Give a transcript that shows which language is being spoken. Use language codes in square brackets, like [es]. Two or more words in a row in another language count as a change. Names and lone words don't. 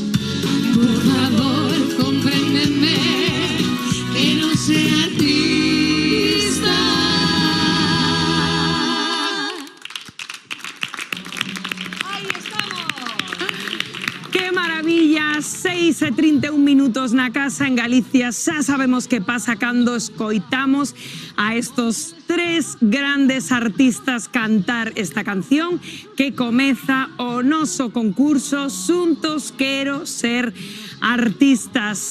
[es] Por favor, compréndeme, que no sea artista. ¡Qué maravilla! [gl] 6:31 na casa en Galicia. Xa sabemos que pasa cando escoitamos a estos tres grandes artistas cantar esta canción que comeza o noso concurso Xuntos Quero Ser Artista.